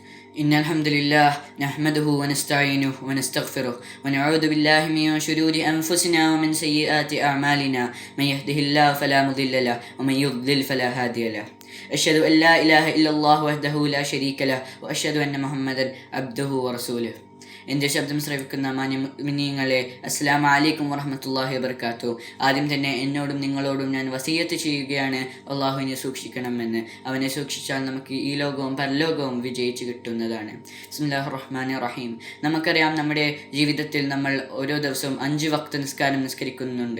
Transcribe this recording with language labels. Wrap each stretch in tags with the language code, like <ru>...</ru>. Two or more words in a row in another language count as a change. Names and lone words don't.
<ar>إن الحمد لله نحمده ونستعينه ونستغفره ونعوذ بالله من شرور أنفسنا ومن سيئات أعمالنا من يهده الله فلا مضل له ومن يضلل فلا هادي له أشهد أن لا إله إلا الله وحده لا شريك له وأشهد أن محمدا عبده ورسوله.</ar> <ml>എൻ്റെ ശബ്ദം ശ്രവിക്കുന്ന മാന്യമിനിങ്ങളെ,</ml> <ar>السلام عليكم ورحمة الله وبركاته.</ar> <ml>ആദ്യം തന്നെ എന്നോടും നിങ്ങളോടും ഞാൻ വസിയത്ത് ചെയ്യുകയാണ്, അള്ളാഹുവിനെ സൂക്ഷിക്കണമെന്ന്. അവനെ സൂക്ഷിച്ചാൽ നമുക്ക് ഈ ലോകവും പരലോകവും വിജയിച്ച് കിട്ടുന്നതാണ്.</ml> <ar>بسم الله الرحمن الرحيم.</ar> <ml>നമുക്കറിയാം, നമ്മുടെ ജീവിതത്തിൽ നമ്മൾ ഓരോ ദിവസവും 5 വക്ത് നിസ്കാരം നിസ്കരിക്കുന്നുണ്ട്.</ml>